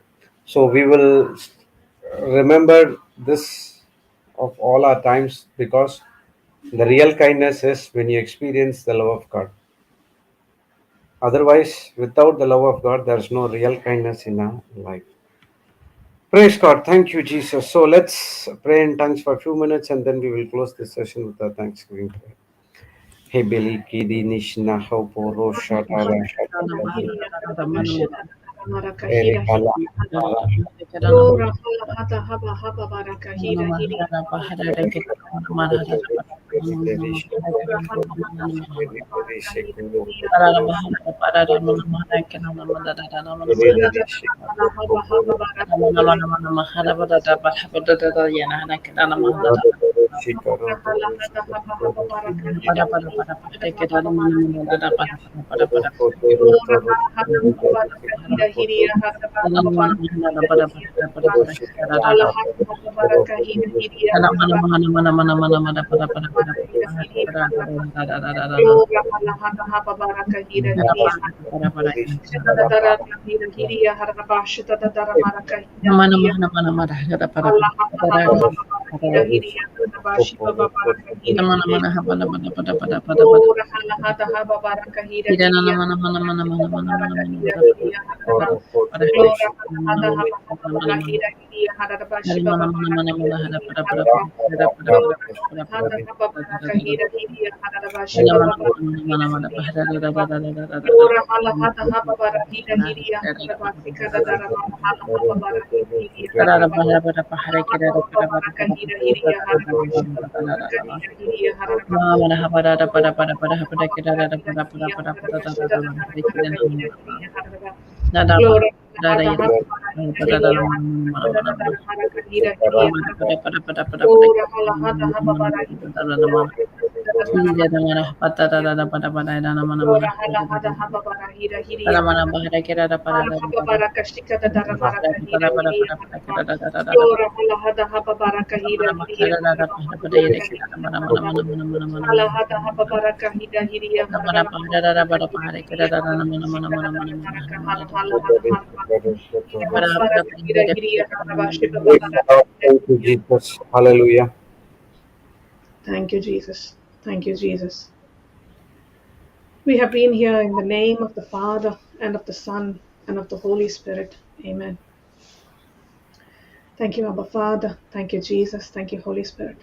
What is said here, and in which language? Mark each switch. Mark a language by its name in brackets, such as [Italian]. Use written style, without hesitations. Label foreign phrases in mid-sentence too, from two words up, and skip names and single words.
[English] So we will remember this of all our times because the real kindness is when you experience the love of God. Otherwise, without the love of God, there's no real kindness in our life. Praise God. Thank you, Jesus. So let's pray in tongues for a few minutes and then we will close this session with our Thanksgiving prayer. Hebeli kidi nishna hoporo shatara shatara ere kala para Lora hala hata haba haba baraka hira hiri. Lora hala hata haba baraka hira hiri hara hala haba haba baraka hira. Lora hala hata haba haba baraka hira hiri hara haba baraka hira. Lora hala hata haba baraka hira hiri hara haba baraka hira. Hala hata haba baraka hira hiri hara baraka hira hiri hara. Lora hala hata haba baraka hira hiri hara. Shadadara hira hiri hara bashita dadara maraka hira hiri. Allah hata haba haba baraka hira hiri hara bashi baba baraka hira hiri. Lora hala hata haba baraka hira hiri hara baraka hira hiri hara. Lora hala hata haba haba baraka hira hiri hara bashi baba baraka hira hiri hara. Lora hala hata haba baraka hira hiri hara bashi baba baraka hira hiri hara. Lora hala hata haba bara hira hiriya hara basi kada dara bara hala haba bara hira hiriya hara ba. Lora haba bara ka hira hiriya hara bashi baba bara ka hira hiriya hara ba. Lora haba haba bara hira hiriya hara bashi dara dara bara ka hira hiriya hara ba. Lora hata haba bara hira hiriya hara bashi dara dara bara ka hira hiriya hara ba. Lora hala hata haba bara hira hiriya hara bashi dara dara bara ka hira hiriya. Lora hala hada haba bara hira hiriya hara. Hala haba bara kashika da dara bara kahira hiriya hara ba. Lora hala hada haba bara kahira hiriya hara ba haba bara kahira hara ba. Hala hada haba bara kahira hiriya hara ba haba bara kahira hiriya hara ba shika da dara bara kahala hala hada hara ba. Ila haba bara kahira hiriya hara ba shiba ba bara kahira Thank you, hiriya. Jesus. Hallelujah. Thank you, Jesus. Thank you, Jesus. We have been here in the name of the Father and of the Son and of the Holy Spirit. Amen. Thank you, Abba Father. Thank you, Jesus. Thank you, Holy Spirit.